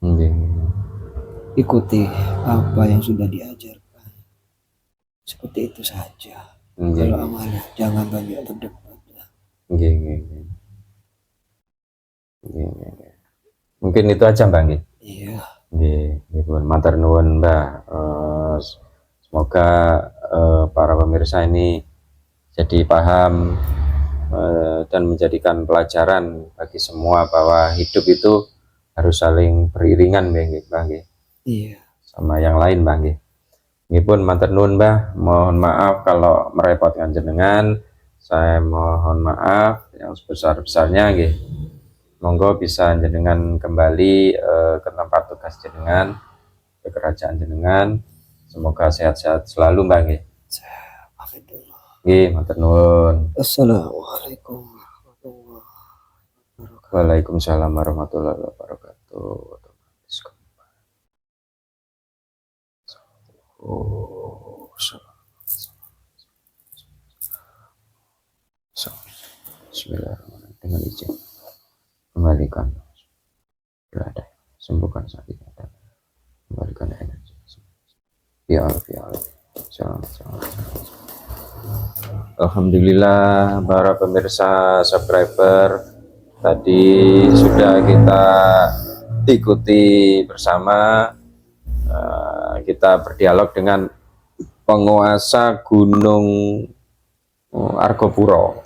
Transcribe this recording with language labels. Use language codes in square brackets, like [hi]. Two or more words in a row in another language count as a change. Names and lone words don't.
[id] Ikuti apa yang sudah diajarkan, seperti itu saja. Kalau amalia jangan banyak berdebat. Mungkin itu aja, Bang. Iya. [jv] Matur nuwun, [id] Mbak. Semoga para pemirsa ini jadi paham dan menjadikan pelajaran bagi semua bahwa hidup itu harus saling beriringan, Bang. Iya. Sama yang lain, Bang. Ini pun [jv] matur nuwun, [id] Mbah. Mohon maaf kalau merepotkan jenengan. Saya mohon maaf yang sebesar-besarnya, nggih. Monggo bisa jenengan kembali ke tempat tugas jenengan, ke kerajaan jenengan. Semoga sehat-sehat selalu, Mbak. [jv] Nggih, matur nuwun. [ar] السلام عليكم ورحمة الله وبركاته. وعليكم السلام ورحمة الله وبركاته. بسم الله الرحمن الرحيم. [id] Dengan izin kembalikan berada, sembuhkan sakit ada, kembalikan energi. [ar] يا الله. [id] Alhamdulillah, para pemirsa subscriber, tadi sudah kita ikuti bersama, kita berdialog dengan penguasa Gunung Argopuro.